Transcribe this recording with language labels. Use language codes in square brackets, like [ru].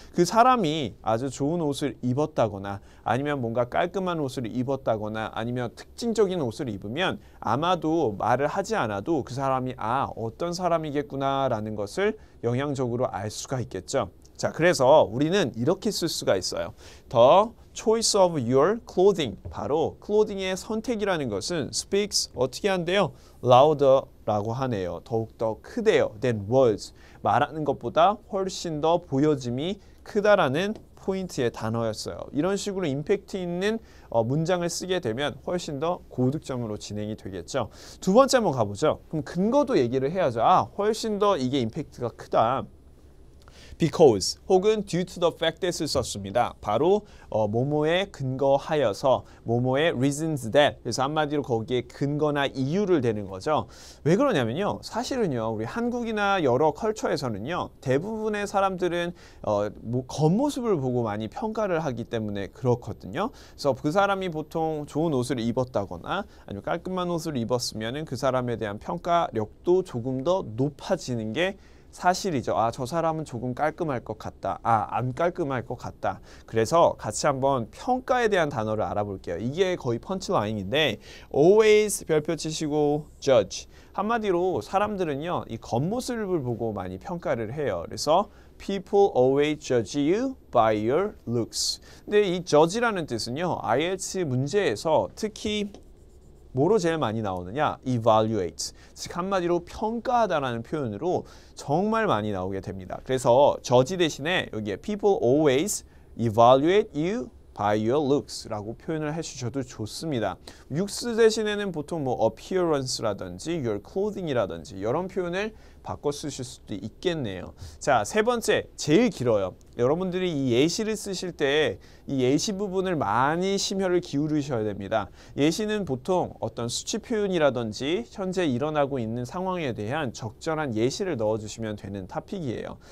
[ko] 그 사람이 아주 좋은 옷을 입었다거나 아니면 뭔가 깔끔한 옷을 입었다거나 아니면 특징적인 옷을 입으면 아마도 말을 하지 않아도 그 사람이 어떤 사람이겠구나 라는 것을 영향적으로 알 수가 있겠죠. 자, 그래서 우리는 이렇게 쓸 수가 있어요. [en] The choice of your clothing, [ko] 바로 clothing의 선택이라는 것은 [en] speaks [ko] 어떻게 한대요? louder라고 하네요. 더욱더 크대요. [en] than words, [ko] 말하는 것보다 훨씬 더 보여짐이 크다라는 포인트의 단어였어요. 이런 식으로 임팩트 있는 문장을 쓰게 되면 훨씬 더 고득점으로 진행이 되겠죠. 두 번째 한번 가보죠. 그럼 근거도 얘기를 해야죠. 훨씬 더 이게 임팩트가 크다. [en] because [ko] 혹은 [en] due to the fact that을 [ko] 썼습니다. 바로 뭐뭐에 근거하여서 뭐뭐의 [en] reasons that, [ko] 그래서 한마디로 거기에 근거나 이유를 대는 거죠. 왜 그러냐면요. 사실은요. 우리 한국이나 여러 컬처에서는요. 대부분의 사람들은 겉모습을 보고 많이 평가를 하기 때문에 그렇거든요. 그래서 그 사람이 보통 좋은 옷을 입었다거나 아니면 깔끔한 옷을 입었으면 그 사람에 대한 평가력도 조금 더 높아지는 게 사실이죠. 저 사람은 조금 깔끔할 것 같다. 안 깔끔할 것 같다. 그래서 같이 한번 평가에 대한 단어를 알아볼게요. 이게 거의 펀치라인인데 always 별표 치시고 judge. 한마디로 사람들은요. 이 겉모습을 보고 많이 평가를 해요. 그래서 [en] people always judge you by your looks. [ko] 근데 이 judge라는 뜻은요. IELTS 문제에서 특히 뭐로 제일 많이 나오느냐? [en] evaluate. [ko] 즉 한마디로 평가하다라는 표현으로 정말 많이 나오게 됩니다. 그래서 [en] judge [ko] 대신에 여기에 [en] people always evaluate you by your looks [ko] 라고 표현을 해주셔도 좋습니다. looks 대신에는 보통 뭐 appearance라든지 [en] your clothing [ko] 이라든지 이런 표현을 바꿔 쓰실 수도 있겠네요. 자, 세 번째, 제일 길어요. 여러분들이 이 예시를 쓰실 때 이 예시 부분을 많이 심혈을 기울이셔야 됩니다. 예시는 보통 어떤 수치 표현이라든지 현재 일어나고 있는 상황에 대한 적절한 예시를 넣어주시면 되는 토픽이에요.